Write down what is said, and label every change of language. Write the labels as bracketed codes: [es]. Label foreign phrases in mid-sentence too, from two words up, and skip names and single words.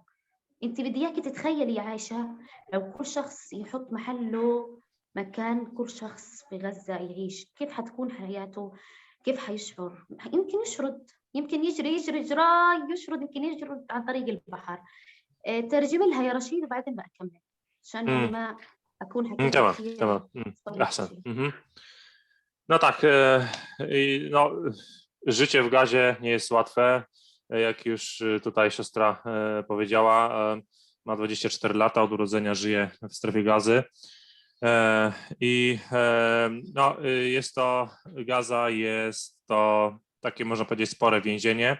[ar] أنت بدي إياكي تتخيلي يا عائشة لو كل شخص يحط محله مكان كل شخص في غزة يعيش، كيف حتكون حياته؟ كيف حيشعر؟ يمكن يشرد، يمكن يجري جراي يشرد، يمكن يجرد عن طريق البحر. ترجمي لها يا رشيد وبعدين ما أكمل عشان يعني ما أكون حكيت تمام كثير. تمام. أحسن. [pl] No tak, no, życie w gazie nie jest łatwe, jak już tutaj siostra powiedziała, ma 24 lata, od urodzenia żyje w strefie gazy. No, Gaza jest to takie, można powiedzieć, spore więzienie.